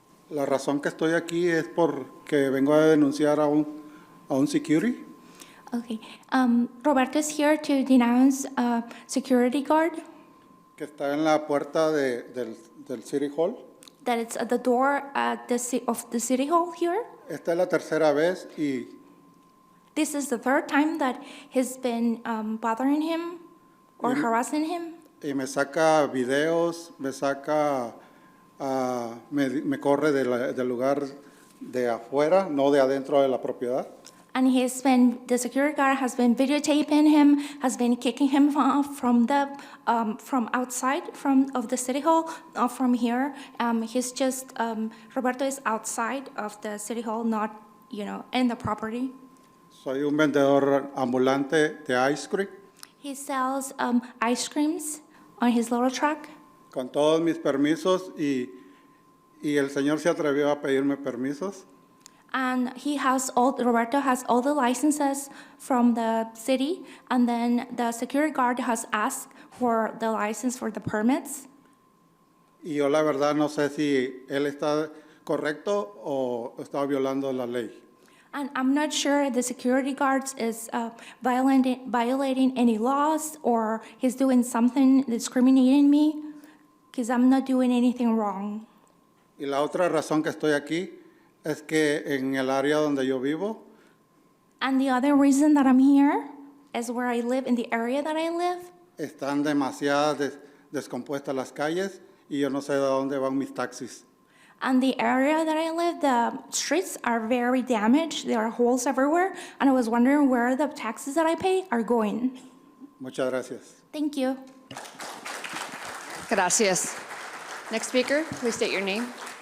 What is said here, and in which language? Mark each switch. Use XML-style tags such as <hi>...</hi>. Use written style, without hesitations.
<es>La razón que estoy aquí es porque vengo a denunciar a un security.</es> <en>Okay. Roberto is here to denounce a security guard</en> <es>Que está en la puerta del City Hall.</es> <en>that is at the door at of the City Hall here.</en> <es>Esta es la tercera vez y</es> <en>This is the 3rd time that he's been bothering him or harassing him.</en> <es>Y me saca videos, me saca, me corre del lugar de afuera, no de adentro de la propiedad.</es> <en>And the security guard has been videotaping him, has been kicking him off from outside of the city hall, not from here. Roberto is outside of the city hall, not, in the property.</en> <es>Soy un vendedor ambulante de ice cream.</es> <en>He sells ice creams on his little truck.</en> <es>Con todos mis permisos y el señor se atrevió a pedirme permisos.</es> <en>And Roberto has all the licenses from the city, and then the security guard has asked for the license for the permits.</en> <es>Y yo la verdad no sé si él está correcto o está violando la ley.</es> <en>And I'm not sure the security guard is violating any laws or he's doing something discriminating me, because I'm not doing anything wrong.</en> <es>Y la otra razón que estoy aquí es que en el área donde yo vivo,</es> <en>And the other reason that I'm here is where I live, in the area that I live.</en> <es>están demasiadas descompuestas las calles y yo no sé de dónde van mis taxis.</es> <en>And the area that I live, the streets are very damaged. There are holes everywhere. And I was wondering where the taxes that I pay are going.</en> <es>Muchas gracias.</es> <en>Thank you.</en> <es>Gracias.</es> <en>Next speaker, please state your name.</en>